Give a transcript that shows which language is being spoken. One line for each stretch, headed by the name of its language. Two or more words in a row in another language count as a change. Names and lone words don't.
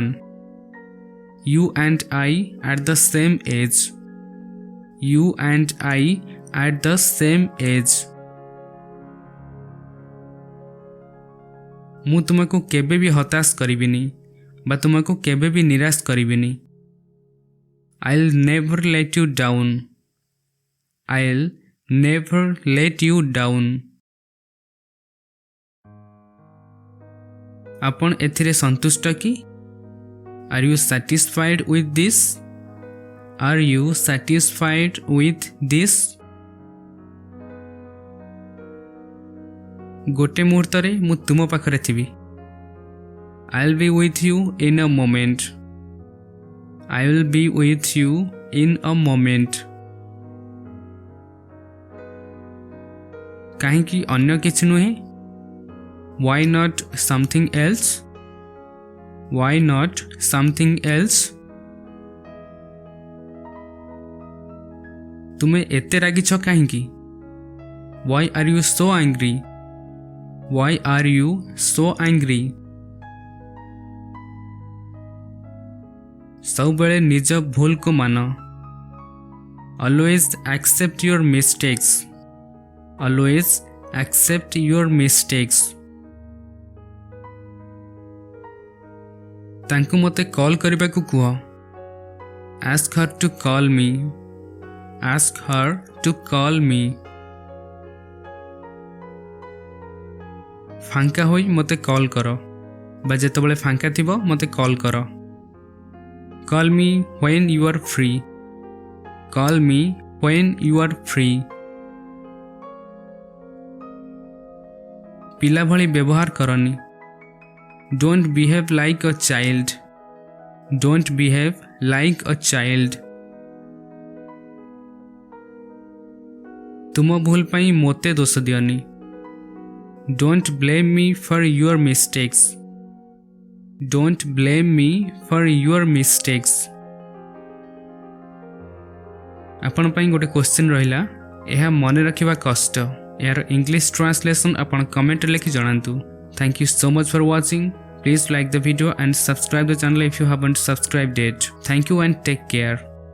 English: You and I at the same age. You and I at the same age.
Odia: ମୁଁ ତୁମକୁ କେବେ ବି ହତାଶ କରିବିନି ବା ତୁମକୁ କେବେ ବି ନିରାଶ କରିବିନି।
English: I'll never let you down. I'll never let you down.
Odia: ଆପଣ ଏଥିରେ ସନ୍ତୁଷ୍ଟ କି?
English: Are you satisfied with this? Are you satisfied with this?
Odia: ଗୋଟେ ମୁହୂର୍ତ୍ତରେ ମୁଁ ତୁମ ପାଖରେ ଥିବି।
English: I'll be with you in a moment. I will be with you in a moment.
Odia: କାହିଁକି ଅନ୍ୟ କିଛି ନୁହେଁ?
English: Why not something else? Why not something else?
Odia: ତୁମେ ଏତେ ରାଗିଛ କାହିଁକି?
English: Why are you so angry? Why are you so angry?
Odia: ସବୁବେଳେ ନିଜ ଭୁଲକୁ ମାନ।
English: Always accept your mistakes. Always accept your mistakes.
Odia: ତାଙ୍କୁ ମୋତେ କଲ୍ କରିବାକୁ କୁହ।
English: Ask her to call me. Ask her to call me.
Odia: ଫାଙ୍କା ହୋଇ ମୋତେ କଲ୍ କର ବା ଯେତେବେଳେ ଫାଙ୍କା ଥିବ ମୋତେ କଲ୍ କର।
English: Call me when you are free. Call me when you are free.
Odia: ପିଲା ଭଳି ବ୍ୟବହାର କରନି।
English: Don't behave like a child. Don't behave like a child.
Odia: ତୁମ ଭୁଲ ପାଇଁ ମୋତେ ଦୋଷ ଦିଅନି।
English: Don't blame me for your mistakes. Don't blame me for your mistakes.
Odia: ଆପଣ ପାଇଁ ଗୋଟେ କ୍ୱେଶ୍ଚିନ୍ ରହିଲା। ଏହା ମନେ ରଖିବା କଷ୍ଟ। ଏହାର
English: English translation
Odia: ଆପଣ କମେଣ୍ଟରେ ଲେଖି ଜଣାନ୍ତୁ।
English: Thank you so much for watching. Please like the video and subscribe the channel if you haven't subscribed yet. Thank you and take care.